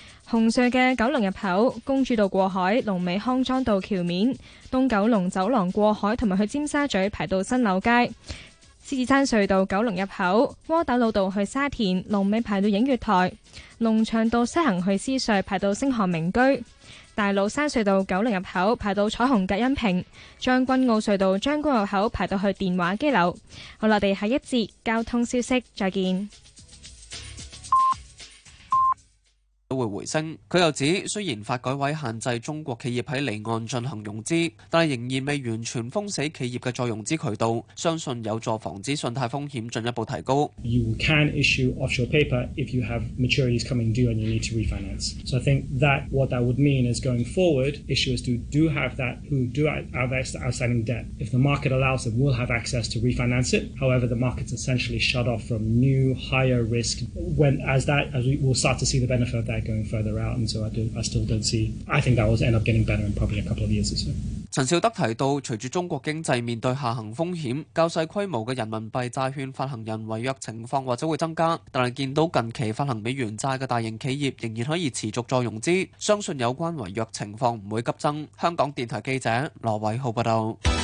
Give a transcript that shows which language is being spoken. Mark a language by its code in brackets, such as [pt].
[zh] 红隧的九龙入口公主道过海龙尾康庄道桥面东九龙走廊过海和去尖沙咀排到新柳街狮子山隧道九龙入口窝打老道去沙田龙尾排到映月台龙翔道西行去狮隧排到星河名居大老山隧道九龙入口排到彩虹隔音屏将军澳隧道将军澳口排到去电话机楼好了我们下一节交通消息再见都会回升。他又指，虽然法改委限制中国企业在离岸进行融资，但仍然未完全封死企业的再融资渠道，相信有助防止信贷风险进一步提高。 [en] You can issue offshore paper if you have maturities coming due and you need to refinance. So I think that what that would mean is going forward, issuers do have that who do have outstanding debt. If the market allows them, will have access to refinance it. However, the market's essentially shut off from new higher risk. As we will start to see the benefit. That going further out, and so I still don't see. I think that will end up getting better in probably a couple of years or so. [zh] 陈少德提到，随着中国经济面对下行风险，较小规模的人民币债券发行人违约情况或者会增加，但系见到近期发行美元债的大型企业仍然可以持续再融资，相信有关违约情况不会急增。香港电台记者罗伟浩报道。